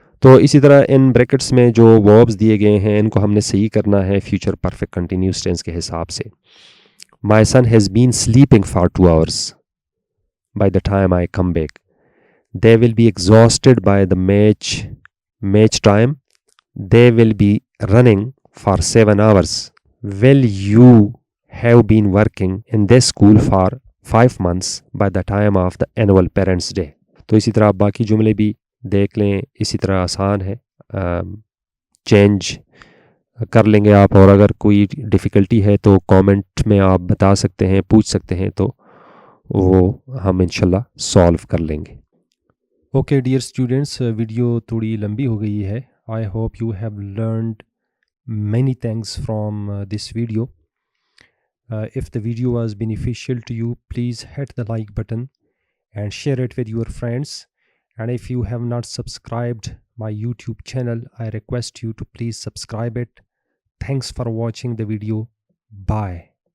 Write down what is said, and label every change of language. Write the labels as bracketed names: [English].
[Urdu] تو اسی طرح ان بریکٹس میں جو وربز دیے گئے ہیں ان کو ہم نے صحیح کرنا ہے فیوچر پرفیکٹ کنٹینیوس ٹینس کے حساب سے. [English] My son has been sleeping for 2 hours by the time I come back. They will be exhausted by the match time. They will be running for 7 hours. Will you have been working in this school for 5 months by the time of the annual parents day. [Urdu] تو اسی طرح آپ باقی جملے بھی دیکھ لیں, اسی طرح آسان ہے, چینج کر لیں گے آپ. اور اگر کوئی ڈیفیکلٹی ہے تو کامنٹ میں آپ بتا سکتے ہیں, پوچھ سکتے ہیں, تو وہ ہم انشاءاللہ سالو کر لیں گے. [English] okay dear students, [Urdu] ویڈیو تھوڑی لمبی ہو گئی ہے. [English] I hope you have learned many thanks from this video. If the video was beneficial to you, please hit the like button and share it with your friends. And if you have not subscribed my YouTube channel, I request you to please subscribe it. Thanks for watching the video. Bye.